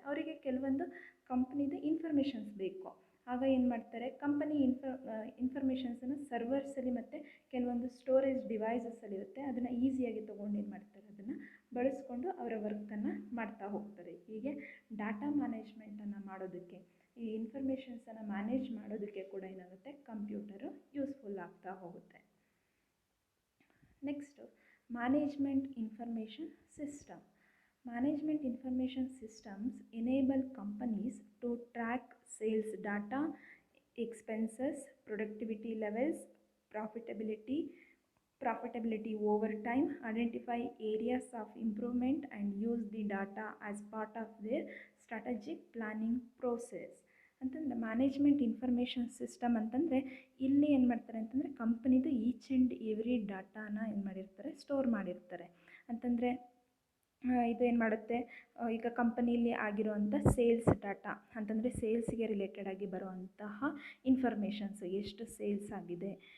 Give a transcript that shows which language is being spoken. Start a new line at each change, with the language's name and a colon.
Kannada: ಅವರಿಗೆ ಕೆಲವೊಂದು ಕಂಪ್ನಿದು ಇನ್ಫಾರ್ಮೇಷನ್ಸ್ ಬೇಕು. ಆಗ ಏನು ಮಾಡ್ತಾರೆ, ಕಂಪನಿ ಇನ್ಫಾರ್ಮೇಷನ್ಸನ್ನು ಸರ್ವರ್ಸಲ್ಲಿ ಮತ್ತು ಕೆಲವೊಂದು ಸ್ಟೋರೇಜ್ ಡಿವೈಸಸ್ಸಲ್ಲಿರುತ್ತೆ, ಅದನ್ನು ಈಸಿಯಾಗಿ ತೊಗೊಂಡು ಏನು ಮಾಡ್ತಾರೆ, ಅದನ್ನು ಬಳಸ್ಕೊಂಡು ಅವರ ವರ್ಕನ್ನು ಮಾಡ್ತಾ ಹೋಗ್ತಾರೆ. ಹೀಗೆ ಡಾಟಾ ಮ್ಯಾನೇಜ್ಮೆಂಟನ್ನು ಮಾಡೋದಕ್ಕೆ, ಈ ಇನ್ಫಾರ್ಮೇಷನ್ಸನ್ನು ಮ್ಯಾನೇಜ್ ಮಾಡೋದಕ್ಕೆ ಕೂಡ ಏನಾಗುತ್ತೆ, ಕಂಪ್ಯೂಟರು ಯೂಸ್ಫುಲ್ ಆಗ್ತಾ ಹೋಗುತ್ತೆ. Next management information system.
English: Management information systems enable companies to track sales data, expenses, productivity levels, profitability over time, identify areas of improvement and use the data as part of their strategic planning process.
Kannada: ಅಂತಂದರೆ management information system ಅಂತಂದರೆ ಇಲ್ಲಿ ಏನು ಮಾಡ್ತಾರೆ ಅಂತಂದರೆ ಕಂಪನಿದು each and every ಡಾಟಾನ ಏನು ಮಾಡಿರ್ತಾರೆ, store ಮಾಡಿರ್ತಾರೆ. ಅಂತಂದರೆ ಇದು ಏನು ಮಾಡುತ್ತೆ, ಈಗ ಕಂಪನಿಯಲ್ಲಿ ಆಗಿರುವಂಥ ಸೇಲ್ಸ್ ಡಾಟಾ ಅಂತಂದರೆ ಸೇಲ್ಸ್ಗೆ ರಿಲೇಟೆಡ್ ಆಗಿ ಬರುವಂತಹ ಇನ್ಫಾರ್ಮೇಷನ್ಸ್, ಎಷ್ಟು ಸೇಲ್ಸ್ ಆಗಿದೆ